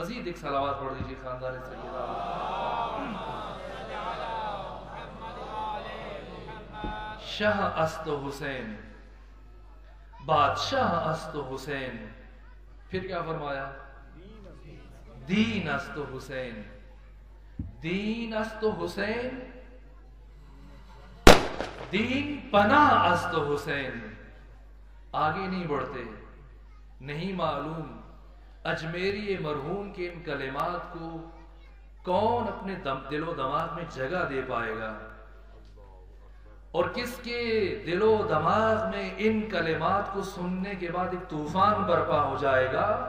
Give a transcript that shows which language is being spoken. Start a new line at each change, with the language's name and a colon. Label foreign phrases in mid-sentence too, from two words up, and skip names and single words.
Urdu: مزید ایک صلوات پڑھ دیجیے خاندان سیدہ۔
Persian: شاہ است حسین، بادشاہ است حسین۔
Urdu: پھر کیا فرمایا؟
Persian: دین است حسین، دین است حسین، دین پناہ است حسین۔
Urdu: آگے نہیں بڑھتے، نہیں معلوم اجمیری مرحوم کے ان کلمات کو کون اپنے دل و دماغ میں جگہ دے پائے گا، اور کس کے دل و دماغ میں ان کلمات کو سننے کے بعد ایک طوفان برپا ہو جائے گا۔